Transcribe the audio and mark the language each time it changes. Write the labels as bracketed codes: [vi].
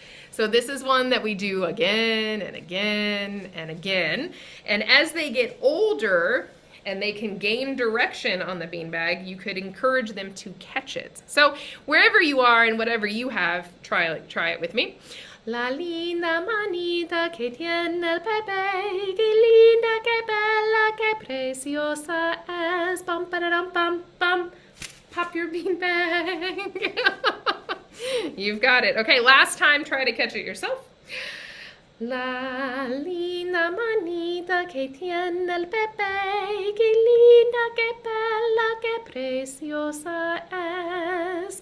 [en] So this is one that we do again and again and again. And as they get older and they can gain direction on the beanbag, you could encourage them to catch it. So wherever you are and whatever you have, try it with me. [es] La linda manita que tiene el bebé, que linda, que bella, que preciosa es. [en] Bum, ba-da-dum, bum, bum. Pop your beanbag. You've got it. Okay, last time, try to catch it yourself. [es] La linda manita que tiene el bebé, que linda, que bella, que preciosa es.